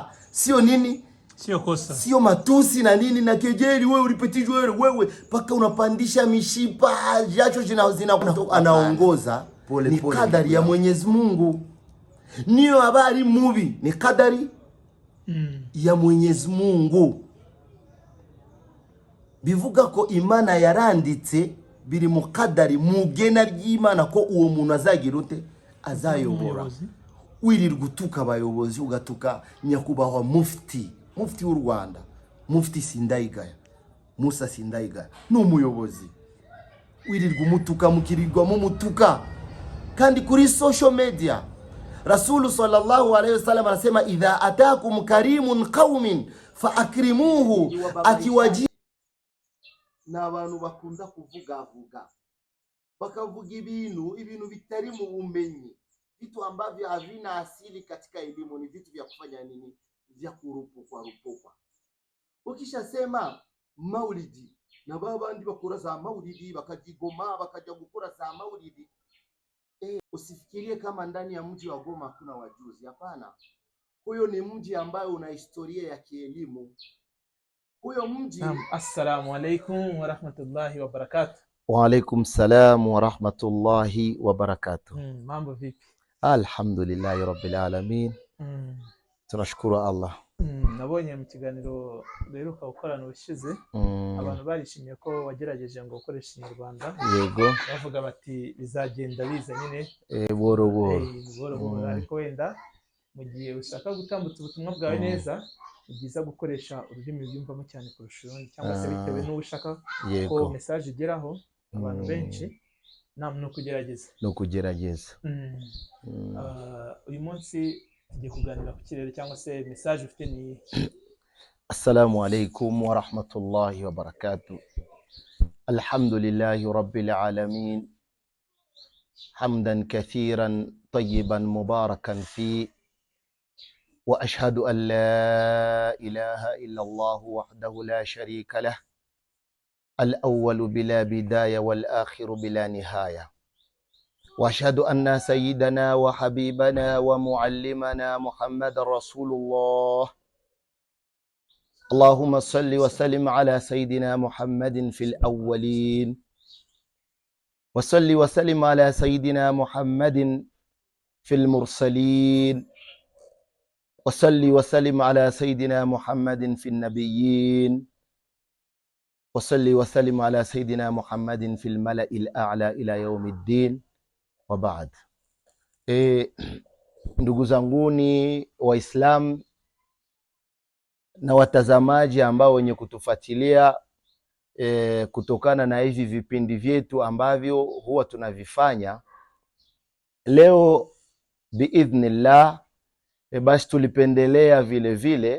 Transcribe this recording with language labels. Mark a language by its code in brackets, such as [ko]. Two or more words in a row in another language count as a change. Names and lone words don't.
[sw] Sio nini, sio kosa, sio matusi na nini na kejeli. Wewe ulipetijwe wewe paka unapandisha mishipa, jacho anaongoza. Ni kadari ya Mwenyezi Mungu. Niyo habari mubi ni kadari ya Mwenyezi Mungu. [rw] Bivuga ko Imana yaranditse biri mu kadari, mugena ry'Imana ko uwo muntu azagirute, azayobora. Wirirwa gutuka abayobozi, ugatuka nyakubahwa mufti w'u Rwanda, Mufti Sindayigaya, Musa Sindayigaya ni umuyobozi. Wirirwa umutuka, mukirirwa mu mutuka. Kandi kuri [en] social media [rw] Rasulu [ar] صلى الله عليه وسلم [rw] anasema [ar] إذا أتاكم كريم قوم فأكرموه, [rw] akiwaji na abantu bakunda kuvuga bakavuga ibintu bitari mu bumenyi, [sw] vitu ambavyo havina asili katika elimu, ni vitu vya kufanya nini, vya kurupukwa. Ukisha sema maulidi na babandi bakora za maulidi, bakajigoma bakaja gukora za maulidi, usifikirie kama ndani ya mji wa Goma kuna wajuzi. Hapana, huyo ni mji ambayo una historia ya kielimu. Huyo mji. [ar] السلام عليكم ورحمة الله وبركاته. وعليكم السلام ورحمة الله وبركاته. [sw] Mambo vipi? [ar] الحمد لله رب العالمين. [sw] Tunashukuru Allah. [rw] Nabonye mu kiganiro beruka gukorana ubushize, abantu barishimiye ko wagerageje ngo ukoresha Ikinyarwanda. Yego. Bavuga bati bizagenda biza nyine boro. Ariko wenda mu gihe ushaka gutambutsa ubutumwa bwawe neza, ni byiza gukoresha ururimi rwumvamo cyane kurusha urundi, cyangwa se bitewe n'uwo ushaka ko message igeraho abantu benshi. No kugerageza. Uyu munsi tugiye kuganira ku kirere, cyangwa se message ufite ni [ar] السلام عليكم ورحمة الله وبركاته. الحمد لله رب العالمين حمدا كثيرا طيبا مباركا في وأشهد أن لا إله إلا الله وحده لا شريك له الأول بلا بداية والآخر بلا نهاية. واشهد ان سيدنا وحبيبنا ومعلمنا محمد رسول الله. اللهم صل وسلم على سيدنا محمد في الاولين، وصل وسلم على سيدنا محمد في المرسلين، وصل وسلم على سيدنا محمد في النبيين، وصل وسلم على سيدنا محمد في الملأ الأعلى إلى يوم الدين. Wabaad. [sw] Ndugu zanguni Waislamu na watazamaji ambao wenye kutufuatilia kutokana na hivi vipindi vyetu ambavyo huwa tunavifanya, leo biidhnillah, basi tulipendelea vile vile